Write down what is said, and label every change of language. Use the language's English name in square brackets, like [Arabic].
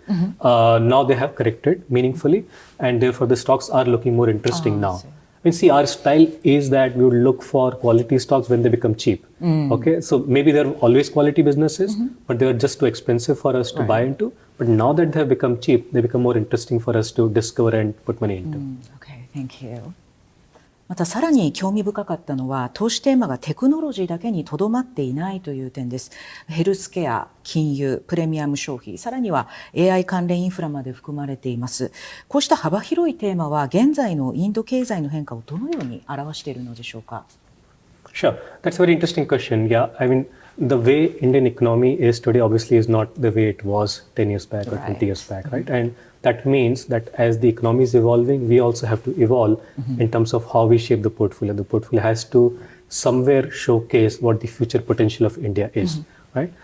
[English] Now they have corrected meaningfully, and therefore the stocks are looking more interesting now. I mean, see, our style is that we would look for quality stocks when they become cheap. Okay, so maybe they're always quality businesses, but they're just too expensive for us to buy into. But now that they have become cheap, they become more interesting for us to discover and put money into. Okay, thank you. [Japanese] またさらに興味深かったのは、投資テーマがテクノロジーだけにとどまっていないという点です。ヘルスケア、金融、プレミアム消費、さらには AI 関連インフラまで含まれています。こうした幅広いテーマは現在のインド経済の変化をどのように表しているのでしょうか。 [English] Sure, that's a very interesting question. Yeah, I mean, the way Indian economy is today obviously is not the way it was 10 years back or 20 years back, right? And that means that as the economy is evolving, we also have to evolve in terms of how we shape the portfolio. The portfolio has to somewhere showcase what the future potential of India is, right?